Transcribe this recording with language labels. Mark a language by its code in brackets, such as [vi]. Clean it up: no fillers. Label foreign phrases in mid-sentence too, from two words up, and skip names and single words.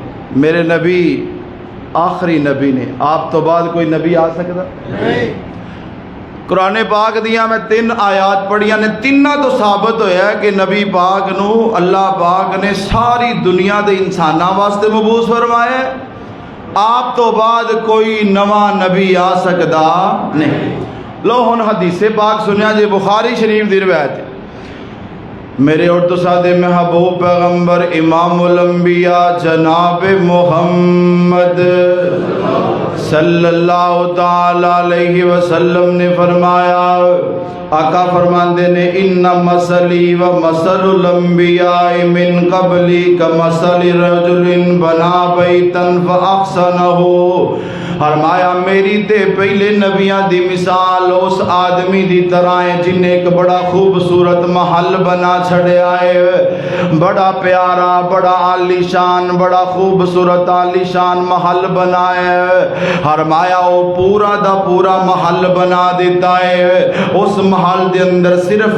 [pa] میرے نبی آخری نبی نے، آپ تو بعد کوئی نبی آ سکتا نہیں۔ قرآن پاک دیا میں 3 آیات پڑھیاں نے، تینوں تو ثابت ہویا ہے کہ نبی پاک نو اللہ پاک نے ساری دنیا دے انساناں واسطے مبعوث فرمایا ہے، آپ تو بعد کوئی نواں نبی آ سکتا نہیں۔ لو ہن حدیث پاک سنیا جی، بخاری شریف دی روایت ہے، میرے اور تو سادے محبوب پیغمبر امام الانبیاء جناب محمد [ar] صلی اللہ تعالی علیہ وسلم [pa] نے فرمایا، آقا فرماندے نے [ar] ان مثلی و مثل الانبیاء من قبلی کمثل رجل بنا بیتا فاحسنہ، [pa] فرمایا میری تے پہلے نبیاں دی مثال اس آدمی دی طرح ہے جن نے ایک بڑا خوبصورت محل بنا چھڑیا ہے، بڑا پیارا، بڑا عالی شان، بڑا خوبصورت عالی شان محل بنایا ہے، فرمایا وہ پورا دا پورا محل بنا دیتا ہے، اس محل دے اندر صرف